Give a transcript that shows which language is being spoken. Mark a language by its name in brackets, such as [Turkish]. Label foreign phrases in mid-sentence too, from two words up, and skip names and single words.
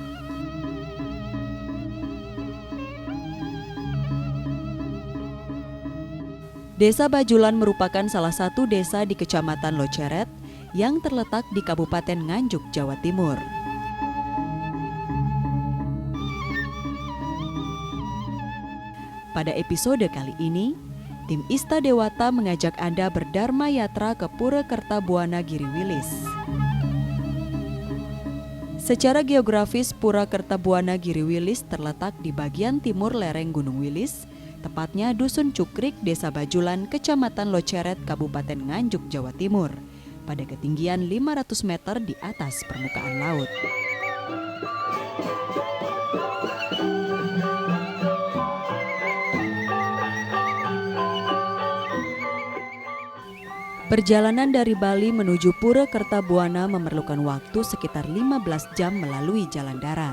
[Indonesian] Desa Bajulan merupakan salah satu desa di Kecamatan Loceret yang terletak di Kabupaten Nganjuk, Jawa Timur. Pada episode kali ini, tim Ista Dewata mengajak Anda berdharma yatra ke Pura Kertabuana Giriwilis. Secara geografis, Pura Kertabuana Giriwilis terletak di bagian timur lereng Gunung Wilis, tepatnya Dusun Cukrik, Desa Bajulan, Kecamatan Loceret, Kabupaten Nganjuk, Jawa Timur, pada ketinggian 500 meter di atas permukaan laut. Perjalanan dari Bali menuju Pura Kertabuana memerlukan waktu sekitar 15 jam melalui jalan darat.